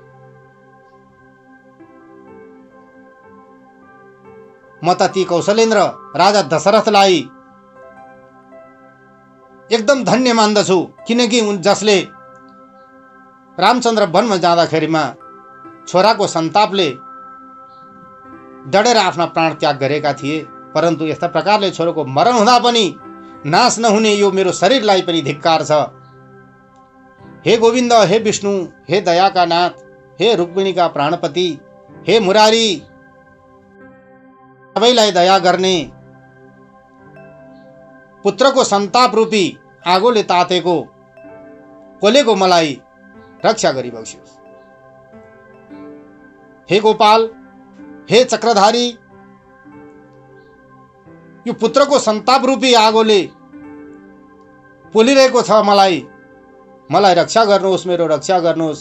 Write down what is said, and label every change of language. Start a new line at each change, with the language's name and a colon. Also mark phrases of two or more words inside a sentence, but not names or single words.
Nepali: म त ती कौशलेन्द्र राजा दशरथलाई एकदम धन्य मान्दछु, किनकि जसले रामचन्द्र वनमा जाँदाखेरिमा छोराको सन्तापले डढेर आफ्ना प्राण त्याग गरेका थिए, परन्तु यस्ता प्रकारले छोराको मरण हुँदा पनि नाश नहुने यो मेरो शरीरलाई पनि धिक्कार छ। हे गोविन्द, हे विष्णु, हे दयाका नाथ, हे रुक्मिणीका प्राणपति, हे मुरारी, सबैलाई दया गर्ने, पुत्रको सन्ताप रूपी आगोले तातेको पोलेको मलाई रक्षा गरिबक्स्योस्। हे गोपाल, हे चक्रधारी, यो पुत्रको सन्ताप रूपी आगोले पोलिरहेको छ, मलाई रक्षा गर्नुहोस्, मेरो रक्षा गर्नुहोस्।